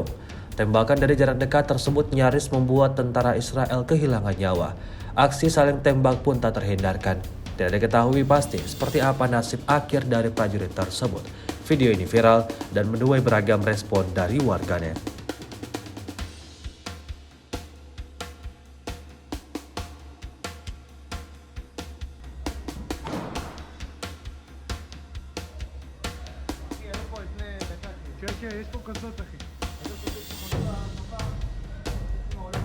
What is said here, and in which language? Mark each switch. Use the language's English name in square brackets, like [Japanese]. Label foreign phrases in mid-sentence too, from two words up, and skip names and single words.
[Indonesian] Tembakan dari jarak dekat tersebut nyaris membuat tentara Israel kehilangan nyawa. Aksi saling tembak pun tak terhindarkan. Tidak diketahui pasti seperti apa nasib akhir dari prajurit tersebut. Video ini viral dan menuai beragam respon dari warganet. [Hebrew] אחי, היו פה לפני דקה כאילו. כן, כן, יש פה כוסות, אחי. עזוב כזה, יש פה חתול על הספה, חצי מהולכת.